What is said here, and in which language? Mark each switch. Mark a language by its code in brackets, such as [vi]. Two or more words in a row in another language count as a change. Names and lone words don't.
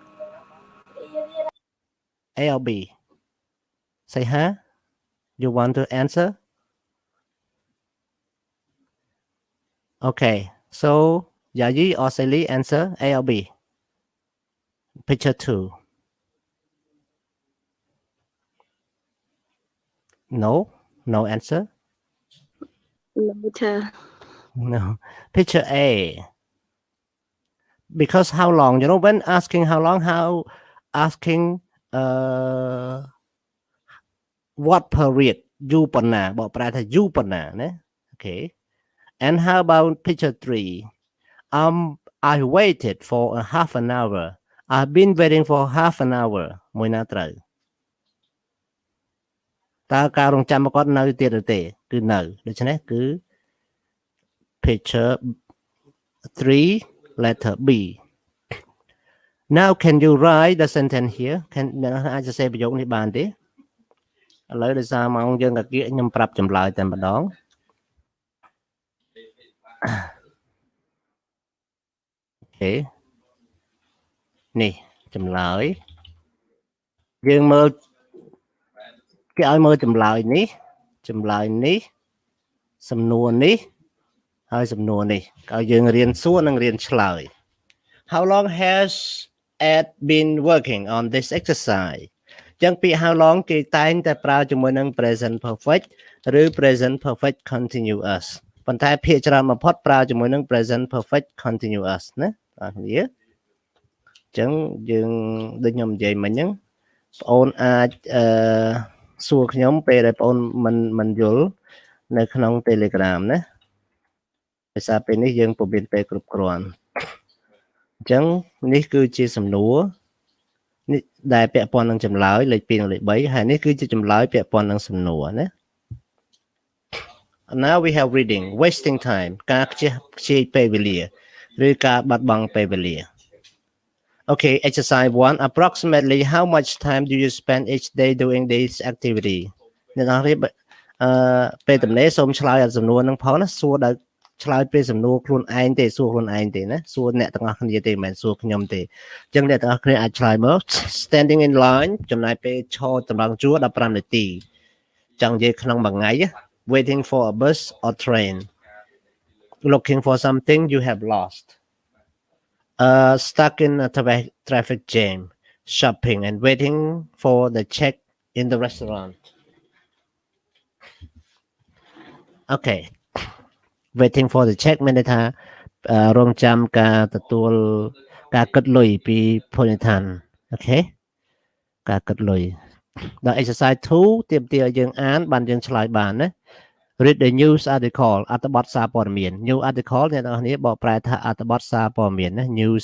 [en] A or B say huh you want to answer okay so Yayi or Sally answer A or B picture 2 no answer no sir no picture A because how long when asking how long asking what period យូ [km] រប៉ុណ្ណាបើប្រែថាយូរប៉ុណ្ណាណា [en] okay and how about picture 3 I waited for a half an hour [km] I've been waiting for half an hour មួយណាត្រូវតើការរងចាំរបស់គាត់នៅទៀតឬទេគឺនៅដូច្នេះគឺ picture [en] 3 letter B now can you write the sentence here [km] អាចសរសេរប្រយោគនេះបានទេឥឡូវដោយសារម៉ោងយើងកាគៀកខ្ញុំប្រាប់ចម្លើយតែម្ដងអូខេនេះចម្លើយយើងមើលគេឲ្យមើលចម្លើយនេះសំណួរនេះ ហើយសំណួរនេះឲ្យយើងរៀនសួរនិងរៀនឆ្លើយ [en] How long has Ed been working on this exercise [km] ចឹងពាក្យ [en] how long [km] គេតែងតែប្រើជាមួយនឹង [en] present perfect [km] ឬ [en] present perfect continuous [km] ប៉ុន្តែភាគច្រើនបំផុតប្រើជាមួយនឹង [en] present perfect continuous [km] ណាបងប្អូនចឹងយើងដូចខ្ញុំនិ យាយមិញហ្នឹងបងអូនអាចសួរខ្ញុំពេលដែលបងអូនមិនយល់នៅក្នុង Telegram ណាដោយសារពេលនេះយើងពុំមានពេលគ្រប់គ្រាន់អញ្ចឹងនេះគឺជាសំណួរនេះដែលពាក់ព័ន្ធនឹងចម្លើយលេខ2និងលេខ3ហើយនេះគឺជាចម្លើយពាក់ព័ន្ធនឹងសំណួរណា [en] Now we have reading wasting time [km] ការខ្ជិះពេលវេលាឬការបាត់បង់ពេលវេលា [en] Okay, exercise 1. Approximately how much time do you spend each day doing this activity? [km] អ្នកនរគ្នាពេលតំណេសូមឆ្លើយឲ្យសំណួរនឹងផងណាសួរដល់ឆ្លើយពេលសំណួរខ្លួនឯងទេសួរ ខ្លួនឯងទេណាសួរអ្នកទាំងអស់គ្នាទេមិនមែនសួរខ្ញុំទេអញ្ចឹងអ្នកទាំងអស់គ្នាអាចឆ្លើយមក [en] standing in line [km] ចំណាយពេលឈរតម្រង់ជួរ15នាទីចង់និយាយក្នុងមួយថ្ងៃ [en] waiting for a bus or train looking for something you have lost stuck in a traffic jam shopping and waiting for the check in the restaurant okay waiting for the check [km] មានន័យថារងចាំការទទួលការគិតលុយពីភោជនីយដ្ឋានអូខេការគិតលុយដល់ exercise 2ទាមទារឲ្យយើងអានបានយើង ឆ្លើយបានណា [en] read the news article [km] អត្ថបទសារព័ត៌មាន [en] new article [km] អ្នកនរគ្នាបកប្រែថាអត្ថបទសារព័ត៌មានណា news